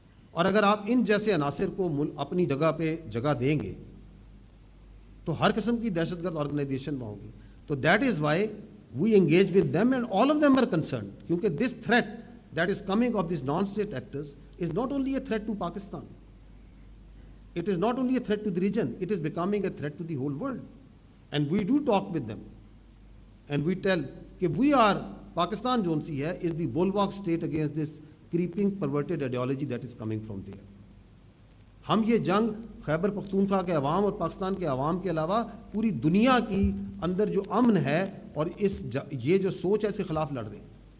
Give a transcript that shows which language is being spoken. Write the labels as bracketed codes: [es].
[ur] اور اگر آپ ان جیسے عناصر کو اپنی جگہ پہ جگہ دیں گے تو ہر قسم کی دہشت گرد آرگنائزیشن ہوں گی. [en] تو that is why we engage with them and all of them are concerned, کیونکہ this threat that is coming of this non state actors is not only a threat to Pakistan. It is not only a threat to the region, it is becoming a threat to the whole world. And we do talk with them. And we tell that we are, Pakistan [ur] جو سی ہے, [en] is the bulwark state against this creeping, perverted ideology that is coming from there. [ur] ہم یہ جنگ خیبر پختونخوا کے عوام اور پاکستان کے عوام کے علاوہ پوری دنیا کی اندر جو امن ہے اور یہ جو سوچ ہے اس کے خلاف لڑ رہے ہیں.